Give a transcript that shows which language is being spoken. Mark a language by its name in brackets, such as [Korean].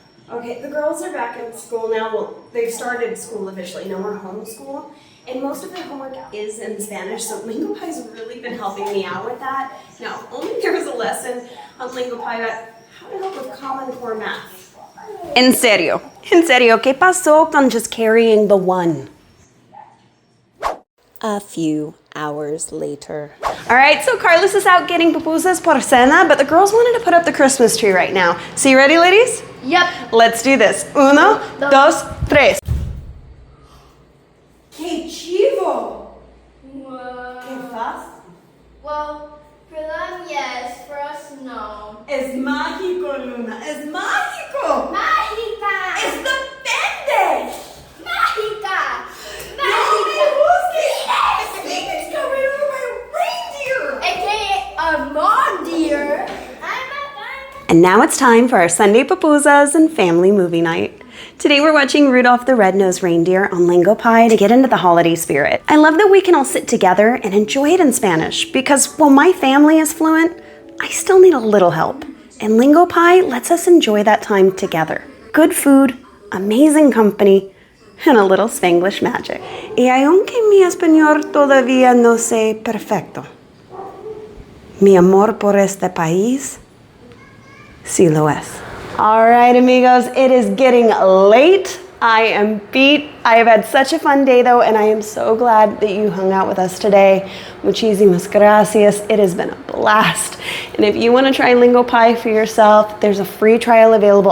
[English] Okay, the girls are back in school now. Well, they've started school officially. No more homeschool. And most of their homework is in Spanish, so LingoPie's really been helping me out with that. Now, only there was a lesson on LingoPie about how to help with Common Core math. [Spanish] En serio, ¿qué pasó con just carrying the one? [English] A few hours later. All right, so Carlos is out getting pupusas [Spanish] por cena, [English] but the girls wanted to put up the Christmas tree right now. So you ready, ladies? Yep. Let's do this. 1, 2, 3. [Spanish] ¡Qué chivo! [English] Wow. [Spanish] ¡Qué fácil! [English] Well, for them, yes. For us, no. [Spanish] Es mágico, Luna. Es mágico. Mágica. ¡Es depende! Mágica. ¡No me busques! [English] Snake is coming over my reindeer! AKA a mondeer. And now it's time for our Sunday pupusas and family movie night. Today we're watching Rudolph the Red-Nosed Reindeer on LingoPie to get into the holiday spirit. I love that we can all sit together and enjoy it in Spanish because while my family is fluent, I still need a little help. And LingoPie lets us enjoy that time together. Good food, amazing company, and a little Spanglish magic. [Spanish] Y aunque mi español todavía no sé perfecto, mi amor por este país sí lo es. [English] All right, amigos, it is getting late. I am beat. I have had such a fun day, though, and I am so glad that you hung out with us today. [Spanish] Muchísimas gracias. [English] It has been a blast. And if you want to try LingoPie for yourself, there's a free trial available.